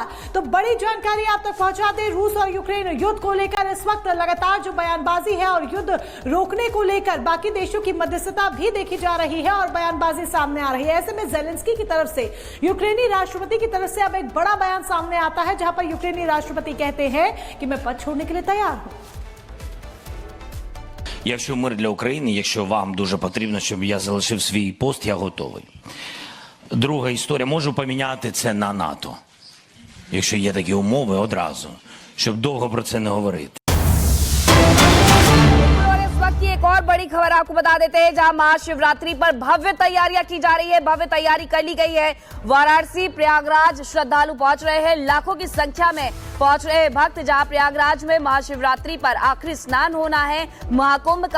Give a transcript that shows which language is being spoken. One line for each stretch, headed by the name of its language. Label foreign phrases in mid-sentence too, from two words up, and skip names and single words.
Hindi: तो बड़ी जानकारी आप तक पहुंचा दे, रूस और यूक्रेन युद्ध को लेकर इस वक्त लगातार जो बयानबाजी है और युद्ध रोकने को लेकर बाकी देशों की मध्यस्थता भी देखी जा रही है और बयानबाजी सामने आ रही है। ऐसे में ज़ेलेंस्की की तरफ से, यूक्रेनी राष्ट्रपति की तरफ से अब एक बड़ा बयान सामने आता है, जहां पर यूक्रेनी राष्ट्रपति कहते हैं कि मैं पद छोड़ने के लिए तैयार हूं।
Ukrainian: Якщо мир для України, якщо вам дуже потрібно, щоб я залишив свій пост, я готовий. Друга історія, можу поміняти це на НАТО. Якщо є такі умови одразу, щоб довго про це не говорити.
Hindi: की एक और बड़ी खबर आपको बता देते हैं, जहां महाशिवरात्रि पर भव्य तैयारियां की जा रही है, भव्य तैयारी कर ली गई है। वाराणसी, प्रयागराज श्रद्धालु पहुंच रहे हैं, लाखों की संख्या में पहुंच रहे हैं भक्त, जहां प्रयागराज में महाशिवरात्रि पर आखिरी स्नान होना है महाकुंभ का।